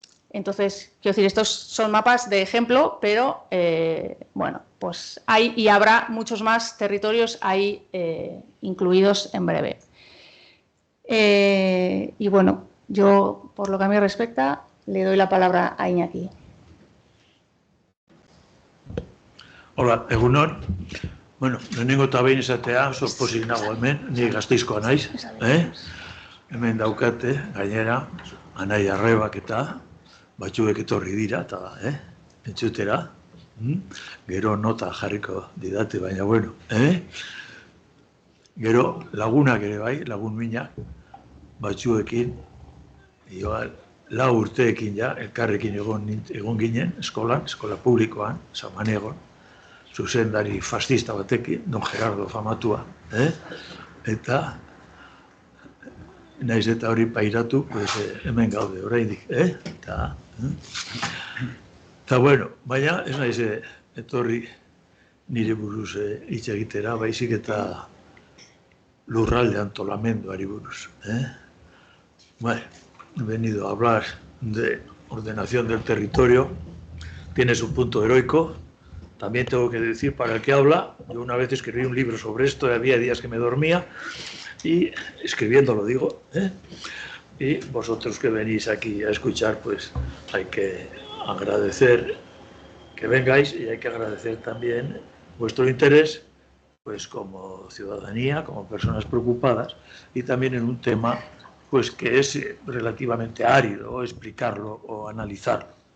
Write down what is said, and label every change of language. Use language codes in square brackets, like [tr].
[es] Entonces, quiero decir, estos son mapas de ejemplo, pero bueno, pues hay y habrá muchos más territorios ahí incluidos en breve. Y bueno, yo, por lo que a mí respecta, le doy la palabra a Iñaki. [eu] Hola, egunon. Bueno, lehenengo eta behin esatea, oso pozik nago hemen, ni Gasteizkoa naiz, hemen daukate, gainera, Anai Arrebak eta batzuek etorri dira, eta entzutera, gero nota jarriko didate, baina bueno, gero lagunak ere bai, lagun minak, batzuekin, igual, 4 urteekin ja, elkarrekin egon ginen, eskola publikoan, Samanigon, zuzendari fascista batekin, Don Gerardo famatua, eta naiz eta hori pairatu, pues, hemen gaude oraindik, eta bueno, baina ez naiz etorri nire buruz hitz egitera, baizik eta lurralde antolamenduari buruz. [es] Bueno, he venido a hablar de ordenación del territorio, tiene su punto heroico. También tengo que decir para el que habla, yo una vez escribí un libro sobre esto y había días que me dormía, y escribiéndolo digo, y vosotros que venís aquí a escuchar, pues hay que agradecer que vengáis y hay que agradecer también vuestro interés, pues como ciudadanía, como personas preocupadas, y también en un tema pues que es relativamente árido explicarlo o analizarlo.